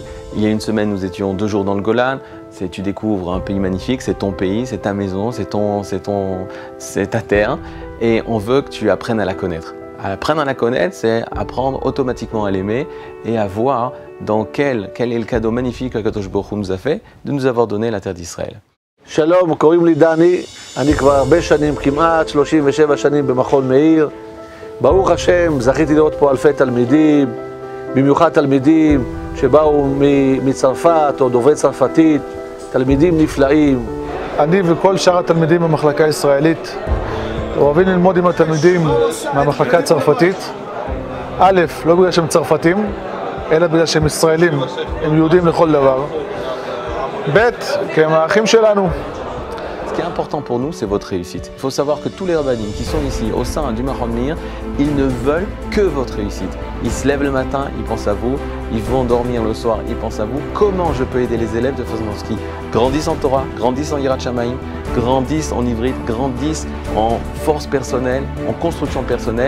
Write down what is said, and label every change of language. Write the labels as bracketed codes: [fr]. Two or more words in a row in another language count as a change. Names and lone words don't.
[fr] Il y a une semaine, nous étions 2 jours dans le Golan. Tu découvres un pays magnifique, c'est ton pays, c'est ta maison, c'est ta terre. Et on veut que tu apprennes à la connaître. Apprendre à la connaître, c'est apprendre automatiquement à l'aimer et à voir dans quel est le cadeau magnifique que [he] קדוש ברוך הוא [fr] nous a fait de nous avoir donné la terre d'Israël. [he] שלום, קוראים לי דני, אני כבר הרבה שנים, כמעט 37 שנים במכון מאיר. ברוך השם, זכיתי לראות פה אלפי תלמידים, במיוחד תלמידים שבאו מצרפת או דוברי צרפתית, תלמידים נפלאים. אני וכל שאר התלמידים במחלקה הישראלית אוהבים ללמוד עם התלמידים מהמחלקה הצרפתית, א', לא בגלל שהם צרפתים, אלא בגלל שהם ישראלים, הם יהודים לכל דבר. ב', כי הם האחים שלנו. [fr] Ce qui est important pour nous, c'est votre réussite. Il faut savoir que tous les rabbinim qui sont ici au sein du Machon Meir, ils ne veulent que votre réussite. Ils se lèvent le matin, ils pensent à vous, ils vont dormir le soir, ils pensent à vous. Comment je peux aider les élèves de façon à ce qu'ils grandissent en Torah, grandissent en [he] יראת שמים, [fr] grandissent en Ivrit, grandissent en force personnelle, en construction personnelle.